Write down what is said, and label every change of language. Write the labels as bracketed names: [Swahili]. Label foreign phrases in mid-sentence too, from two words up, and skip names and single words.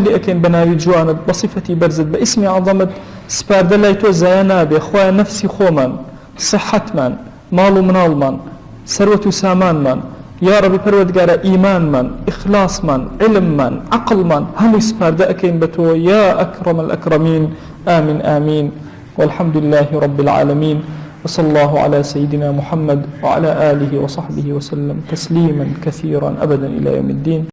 [Central Kurdish] لێ ئەکەین بە ناوی جوانت بە صیفەتی بەرزت بە ئیسمی عەظەمت سپاردە لای تۆ زایە نابێ خوای نەفسی خۆمان صحەتمان ماڵ و مناڵمان سەروەت و سامانمان [Arabic] یا ربی [Central Kurdish] پەروەردگارە ئیمانمان ئیخلاسمان علممان عەقڵمان هەمووی سپاردە ئەکەین بە تۆ [Arabic] یا ئەکرەم الئەکرەمین آمین آمین والحمد لله رب العالمين وصلى الله على سيدنا محمد وعلى آله وصحبه وسلم تسليما كثيرا أبدا إلى يوم الدين.